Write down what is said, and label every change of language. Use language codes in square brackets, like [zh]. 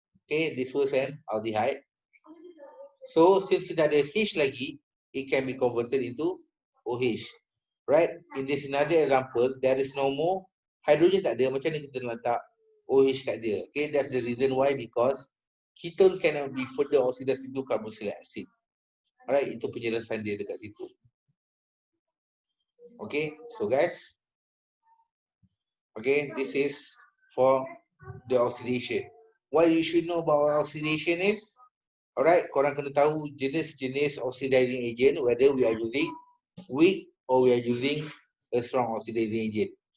[en] Okay, this was an aldehyde. So since [ms] kita ada [en] H [ms] lagi, [en] it can be converted into OH. Right? In this another example, there is no more hydrogen, [ms] tak ada. Macam mana kita letak OH kat dia? [en] Okay, that's the reason why, because ketone cannot be further oxidized into carboxylic acid. [ms] Alright, itu penjelasan dia dekat situ. [en] Okay, so guys. Okay, this is for the oxidation. What you should know about oxidation is, alright, [ms] korang kena tahu jenis-jenis [en] oxidizing agent, whether we are using weak or we are using a strong oxidizing agent.